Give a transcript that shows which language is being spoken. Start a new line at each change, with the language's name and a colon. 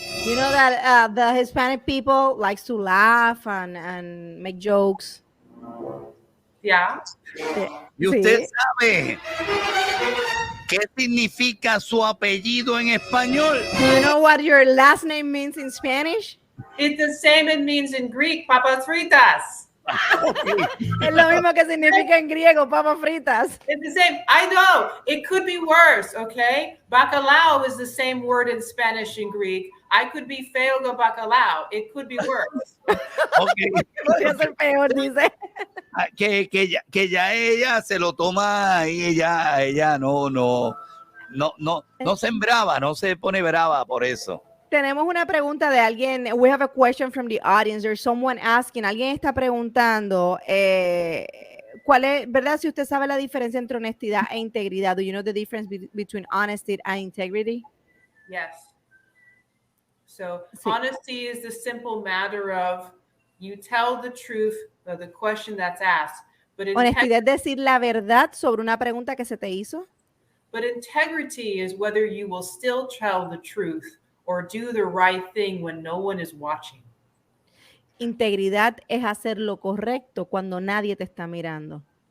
English: You know that the Hispanic people likes to laugh and make jokes. Yeah.
Spanish: ¿Y usted sabe qué significa su apellido en español?
English: Do you know what your last name means in Spanish? It's the same it means in Greek, papas fritas.
Spanish: Es lo mismo que significa en griego, papas fritas.
English: It's the same. I know. It could be worse, okay? Bacalao is the same word in Spanish and Greek. I could be
Spanish: feo con bacalao.
English: It could be worse. Okay.
Spanish: Podría ser peor, dice. Que ya ella se lo toma y ella no se embrava, no se pone brava por eso. Tenemos una pregunta de alguien.
English: We have a question from the audience. There's someone asking.
Spanish: Alguien está preguntando cuál es, ¿verdad? Si usted sabe la diferencia entre honestidad e integridad.
English: Do you know the difference between honesty and integrity? Yes. So honesty is the simple matter of you tell the truth of the question that's asked. But
Spanish: honestidad es decir la verdad sobre una pregunta que se te hizo.
English: But integrity is whether you will still tell the truth or do the right thing when no one is watching.
Spanish: Integridad es hacer lo correcto cuando nadie te está mirando.